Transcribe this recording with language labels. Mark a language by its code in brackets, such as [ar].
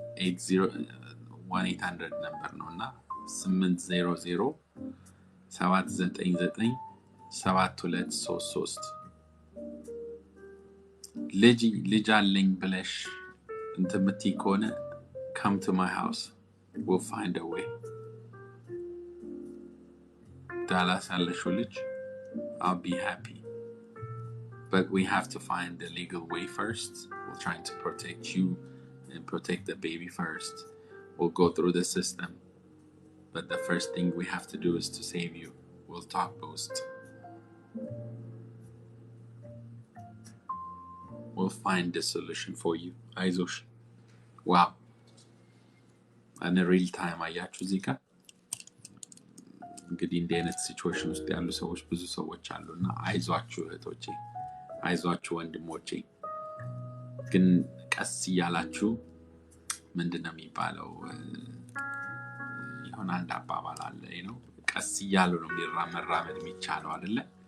[am] 1-800 ነበር ነውና 800-799-7233 ልጅ አለኝ ብለሽ እንትምቲ ከሆነ [en] come to my house. We'll find a way. Dallas Aleshulich, I'll be happy. But we have to find the legal way first. We're trying to protect you and protect the baby first. We'll go through the system. But the first thing we have to do is to save you. We'll talk post. We'll find the solution for you. Aizosh. Wow. [am] And in real time, አያችሁ እዚህ ጋር እንግዲህ እንዲህ አይነት ሲቹዌሽን ውስጥ ያሉ ሰዎች ብዙ ሰዎች አሉና አይዟችሁ እህቶቼ፣ አይዟችሁ ወንድሞቼ። ግን ቀስ እያላችሁ ምንድነው የሚባለው የሆነ አንድ አባባል አለ ነው ቀስ እያሉ ነው መራመድ የሚቻለው አይደለ?